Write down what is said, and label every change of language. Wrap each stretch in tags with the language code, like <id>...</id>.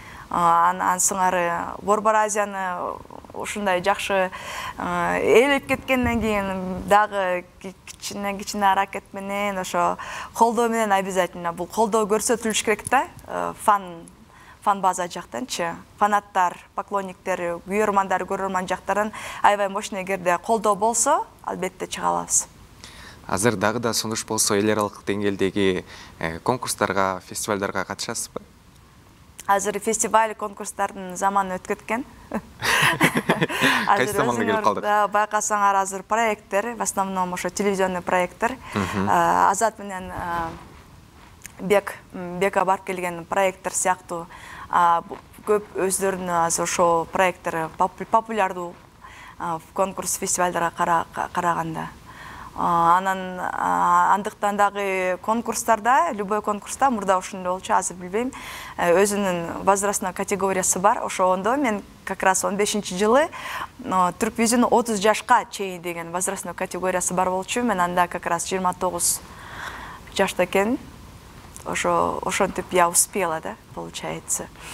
<ky>Ансыңары Борбор Азияны ушундай жакшы ээлеп кеткенден кийин дагы кичине аракет менен ошо колдоо менен обязательно бул колдоо көрсөтүлүш керек да, фан база жактанчы, фанаттар, поклонниктер, күйөрмандар, көрөрман жактарын аябай мощный эгерде колдоо болсо, албетте чыга алабыз. Азыр дагы да сунуш болсо эл аралык деңгээлдеги конкурстарга, фестивалдарга катышасызбы? Азыр фестиваль, конкурстардын заманы өтүп кеткен. Кайсы заманга келип калдык? Байкасаңар азыр проекттер,</ky> <ru>в основном</ru> <ky>ошо телевизионный проекттер. Азат менен Бека барып келген проекттер сыяктуу көп өздөрүнүн азыр ошо проекттер популярдуу конкурс, фестивалдарга караганда. Анан андыктан дагы конкурстарда, любой конкурста мурда ошондой болчу, азыр билбейм, өзүнүн возрастной категориясы бар. Ошондо мен как раз 15-жылы Түрквизион 30 жашка чейин деген возрастной категориясы бар болчу. Мен анда как раз 29 жашта экен. Ошентип</ky> <ru>я успела, да, получается.</ru>